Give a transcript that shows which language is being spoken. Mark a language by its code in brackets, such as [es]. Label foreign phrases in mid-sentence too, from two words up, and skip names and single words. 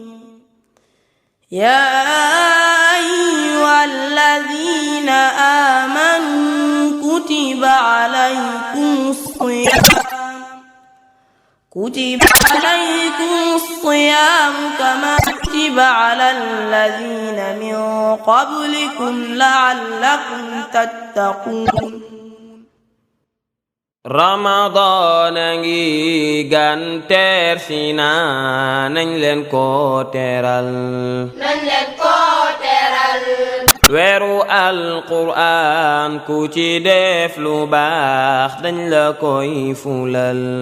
[ar] يا أيها الذين آمنوا كتب عليكم الصيام كما كتب على الذين من قبلكم لعلكم تتقون. [wo] Ramadan a ngi gan teer si na nañ leen ko teeral weeru alquraan ku ci def lu baax dañ la koy fulal